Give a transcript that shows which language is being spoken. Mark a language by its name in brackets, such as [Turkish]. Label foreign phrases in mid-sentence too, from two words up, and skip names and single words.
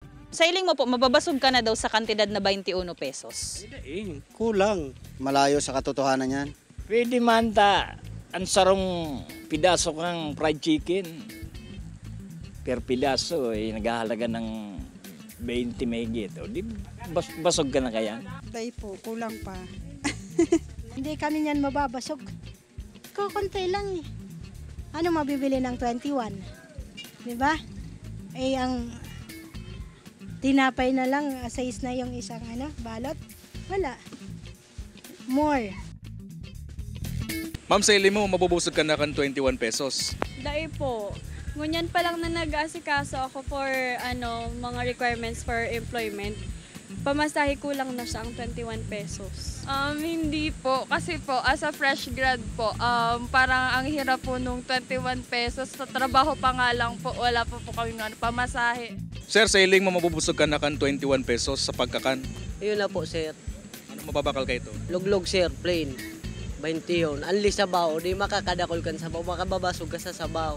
[Bikol] Sa iling mo po, mababasog ka na daw sa kantidad na 21 pesos. Kulang. [Filipino] Malayo sa katotohanan yan. [Bikol] Pwede man ta, ang sarong pidaso kang fried chicken. [Filipino] Per pidaso ay naghahalaga ng 20 megit. [Bikol] O di basog ka na kaya? Day po, kulang pa. [Filipino] Hindi kami niyan mababasog. Kukunti lang eh. Ano mabibili ng 21? Di ba? Eh, ang tinapay na lang, size na yung isang balot. Wala. More. [Bikol] Ma'am, sa ilim mo, mabubusog ka na kan 21 pesos. Dahil po, ngunyan pa lang na nag-asikaso ako for mga [English] requirements for employment. [Filipino] Pamasahe kulang na siya ang 21 pesos. Hindi po. Kasi po, [English] as a fresh grad [Filipino] po, parang ang hirap po nung 21 pesos. Sa trabaho pa nga lang po, wala po kami pamasahe. [Bikol] Sir, sa iling mo, mabubusog ka na kan 21 pesos sa pagkakan. [Filipino] Yun na po, sir. [Bikol] Ano mababakal ka ito? Luglog, sir, plain. 20 yun. Anli sabaw, di makakadakol ka sa sabaw, makababasog ka sa sabaw.